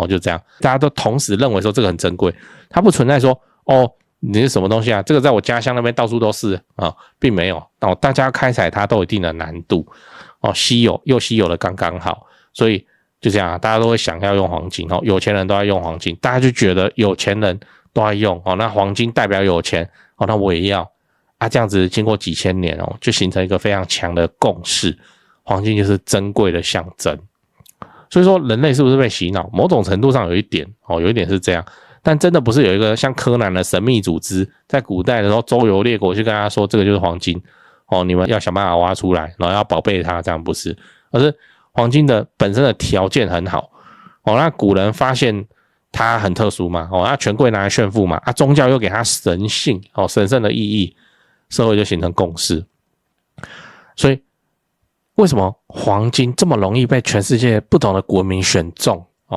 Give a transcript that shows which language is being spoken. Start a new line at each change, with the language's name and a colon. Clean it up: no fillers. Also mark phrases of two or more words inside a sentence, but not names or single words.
Chinese: 就這樣，大家都同時認為說這個很珍貴，它不存在說哦你是什麼東西啊，這個在我家鄉那邊到處都是啊，並沒有哦，大家開採它都有一定的難度哦，稀有又稀有的剛剛好，所以就這樣，大家都會想要用黃金哦，有錢人都要用黃金，大家就覺得有錢人都要用哦，那黃金代表有錢哦，那我也要啊，這樣子經過幾千年哦，就形成一個非常強的共識，黃金就是珍貴的象徵。所以說人類是不是被洗腦？某種程度上有一點哦，有一點是這樣，但真的不是有一個像柯南的神秘組織，在古代的時候周遊列國去跟他說這個就是黃金哦，你們要想辦法挖出來，然後要寶貝它，這樣不是，而是黃金的本身的條件很好哦，那古人發現它很特殊嘛哦，那權貴拿來炫富嘛，宗教又給它神性哦，神聖的意義，社會就形成共識。所以為什麼黃金這麼容易被全世界不同的國民選中哦？